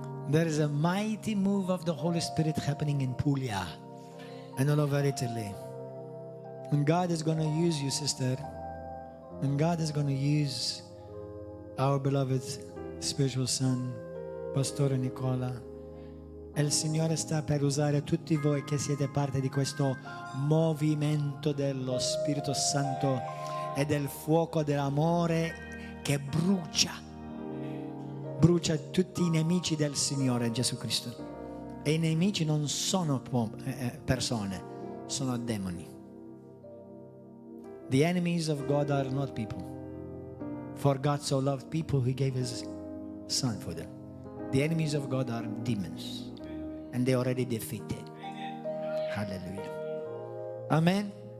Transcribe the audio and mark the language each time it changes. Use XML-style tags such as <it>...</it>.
<en>There is a mighty move of the Holy Spirit happening in Puglia and all over Italy. And God is going to use you, sister. And God is going to use our beloved spiritual son, Pastore Nicola.</en> <it>E il Signore sta per usare tutti voi che siete parte di questo movimento dello Spirito Santo e del fuoco dell'amore che brucia tutti i nemici del Signore Gesù Cristo. E i nemici non sono persone, sono demoni.</it> <en>The enemies of God are not people. For God so loved people, He gave His Son for them. The enemies of God are demons. And they already defeated. Hallelujah. Amen.</en>